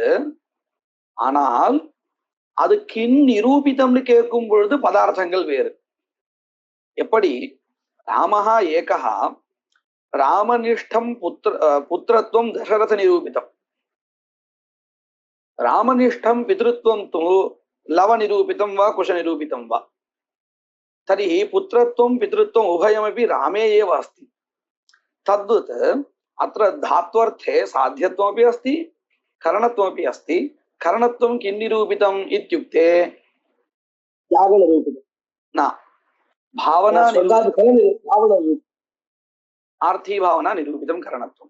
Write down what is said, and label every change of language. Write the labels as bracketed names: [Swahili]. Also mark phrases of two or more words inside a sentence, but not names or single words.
[Tamil] ஆனால் அது கின் நிரூபிதம்னு கேட்கும் பொழுது பதார்த்தங்கள் வேறு. [Sanskrit] எப்படி? रामः एकः रामनिष्ठं पुत्रत्वं दशरथ निरूपितं, रामनिष्ठं பிதृत्वं तु लव निरूपितं वा कुश निरूपितं वा, तर्हि पुत्रत्वं पितृत्वं उभयमपि रामे एव अस्ति। तद्वत् अत्र धात्वर्थे साध्यत्वमपि अस्ति करणत्वमपि अस्ति। करणत्वं किं निरूपितम् इत्युक्ते यागनिरूपितं न, भावना आर्थी भावना निरूपितं करणत्वम्।